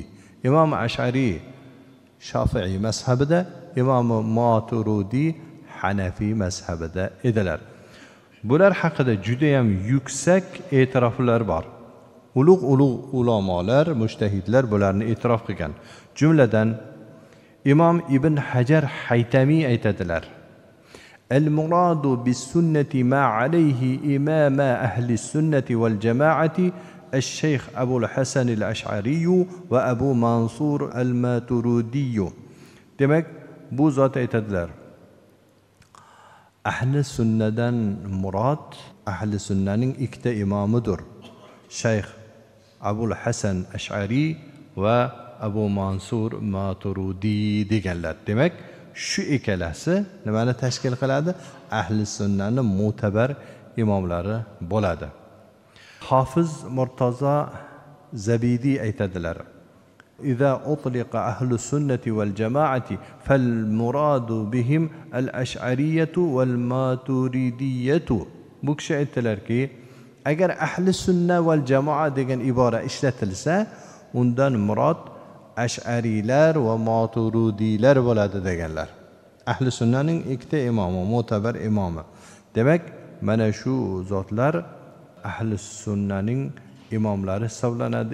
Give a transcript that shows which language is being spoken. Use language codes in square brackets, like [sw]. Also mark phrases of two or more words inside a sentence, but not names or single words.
[uz] Imom Ash'ari Shofi'i mazhabida, Imom Maturidi Hanafi mazhabida edilar. Bular haqida juda ham yuksak e'tiroflar bor. Ulug' ulamolar, mujtahidlar bularni e'tirof qilgan. Jumladan Imom Ibn Hajar Haytami aytadilar: [ar] "المراد بالسنة ما عليه إماما أهل السنة والجماعة الشيخ أبو الحسن الأشعري و أبو منصور الماتريدي." [uz] Demak, bu zot aytadilar: ahli sunnadan murod ahli sunnaning ikkita imomidir. Shayx Abul Hasan Ash'ari va Abu Mansur Maturidi deganlar. Demak, shu ikkalasi nimani tashkil qiladi? Ahli sunnaning mo'tabar imomlari bo'ladi. Hofiz Murtazo Zabidi aytadilar: [ar] "إذا أطلق أهل السنة والجماعة فالمراد بهم الأشعرية والماتريدية." [uz] Bu kishi aytdilarki, agar ahli sunna val jamoa degan ibora ishlatilsa, undan murod ash'ariylar va maturidiylar bo'ladi deganlar. Ahli sunnaning ikkita imomi, mo'tabar imomi. Demak, mana shu zotlar ahli sunnaning imomlari hisoblanadi.